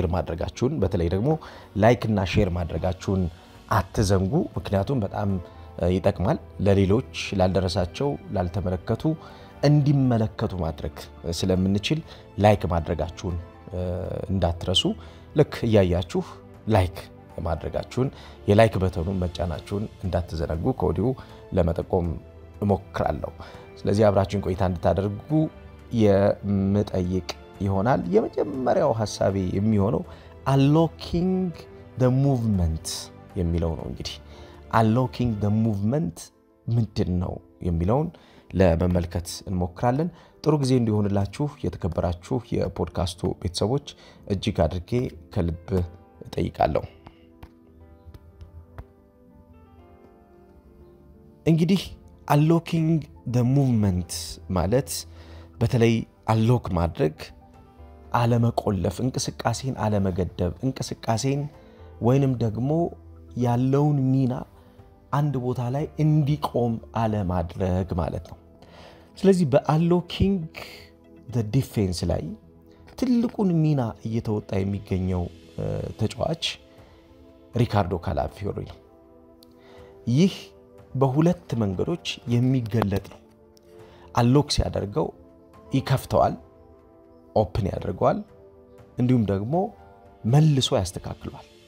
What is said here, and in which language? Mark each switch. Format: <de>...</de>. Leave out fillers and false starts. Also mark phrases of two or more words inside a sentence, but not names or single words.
<am>ማድረጋችሁን በተለይ ደግሞ ላይክ እና ሼር ማድረጋችሁን አትዘንጉ ምክንያቱም በጣም ይጠቅማል ለሌሎች ላልደረሳቸው ላልተመለከቱ እንዲመለከቱ ማድረግ ስለምንችል ላይክ ማድረጋችሁን እንዳትረሱ ልክ ያያችሁ ላይክ ማድረጋችሁን የላይክ በተኑን መጫናችሁን እንዳትዘነጉ ከወዲሁ ለመጠቆም እሞክራለሁ ስለዚህ አብራችሁን ቆይታ እንድታደርጉ የምጠይቅ ይሆናል የመጀመሪያው ሐሳቤ የሚሆነው</am> <en>unlocking the movement</en> <am>የሚለው ነው እንግዲህ</am> <en>unlocking the movement</en> <am>ምንድነው የሚለውን ለመመልከት እንሞክራለን ጥሩ ጊዜ እንዲሆንላችሁ የተከበራችሁ የፖድካስቱ ቤተሰቦች እጅግ አድርጌ ከልብ እጠይቃለሁ እንግዲህ</am> <en>unlocking the movement</en> <am>ማለት በተለይ unlock ማድረግ አለመቆለፍ እንቅስቃሴን አለመገደብ እንቅስቃሴን ወይንም ደግሞ ያለውን ሚና አንድ ቦታ ላይ እንዲቆም አለማድረግ ማለት ነው ስለዚህ</am> <en>በunlocking the defense</en> <am>ላይ ትልቁን ሚና እየተወጣ የሚገኘው ተጫዋች ሪካርዶ ካላፊዮሪ ነው ይህ በሁለት መንገዶች የሚገለጥ ነው unlock ሲያደርገው ይከፍተዋል ኦፕን ያደርገዋል እንዲሁም ደግሞ መልሶ ያስተካክሏል</am>